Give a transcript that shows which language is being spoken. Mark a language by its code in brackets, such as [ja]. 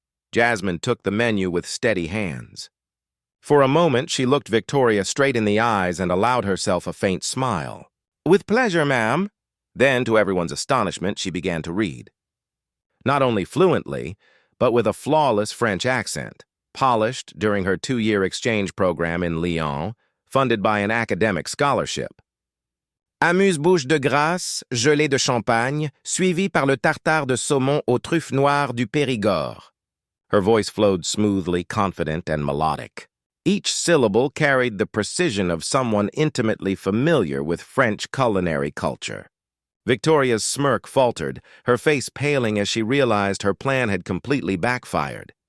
[en] Jasmine took the menu with steady hands. For a moment, she looked Victoria straight in the eyes and allowed herself a faint smile. "With pleasure, ma'am." Then, to everyone's astonishment, she began to read. Not only fluently, but with a flawless French accent, polished during her 2-year exchange program in Lyon, funded by an academic scholarship. [fr] Amuse-bouche de Grasse, gelée de champagne, suivi par le tartare de saumon aux truffes noires du Périgord. [en] Her voice flowed smoothly, confident, and melodic. Each syllable carried the precision of someone intimately familiar with French culinary culture. Victoria's smirk faltered, her face paling as she realized her plan had completely backfired.